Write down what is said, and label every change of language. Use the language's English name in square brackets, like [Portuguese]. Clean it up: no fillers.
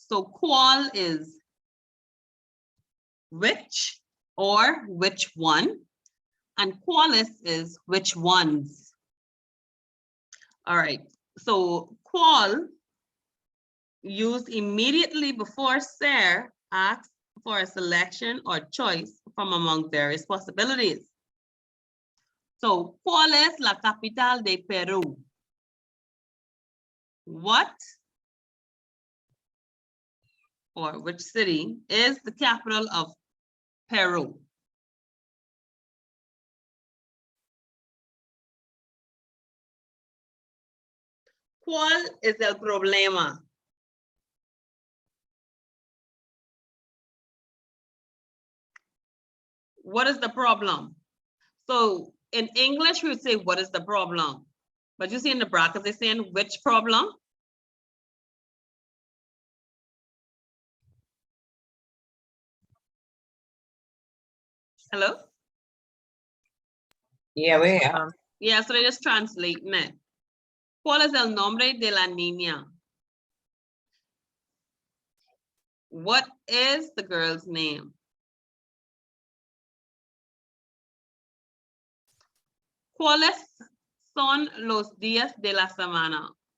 [English] So qual is which or which one, and qualis is which ones. All right, so qual used immediately before ser asks for a selection or choice from among various possibilities. [Spanish] So, ¿cuál es la capital de Perú? [English] What or which city is the capital of Peru? [Spanish] ¿Cuál es el problema? [English] What is the problem? So in English, we would say, what is the problem? But you see in the brackets, they're saying which problem? Hello? Yeah, we are. Yeah, so they just translating it. [Spanish] ¿Cuál es el nombre de la niña? [English] What is the girl's name? [Spanish] ¿Cuáles son los días de la semana?